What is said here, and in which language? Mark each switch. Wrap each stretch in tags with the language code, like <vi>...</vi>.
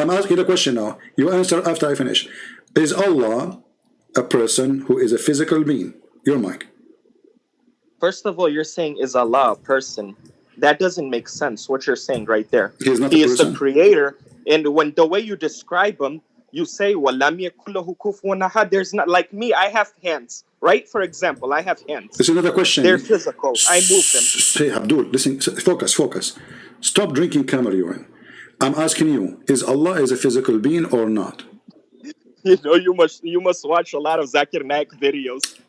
<en>I'm asking the question now. You answer after I finish. Is Allah a person who is a physical being? Your mic. First of all, you're saying is Allah a person? That doesn't make sense. What you're saying right there. He is not He a person. is the creator, and when the way you describe him. You say,</en> <ar>وَلَمْ يَكُنْ لَهُ كُفُوًا أَحَدٌ.</ar> <en>There's not, like me, I have hands, right? For example, I have hands. This is another question. They're physical. I move them. Say, Abdul, listen, focus. Stop drinking camel urine. I'm asking you, is Allah a physical being or not? You know, you must watch a lot of Zakir Naik videos.</en>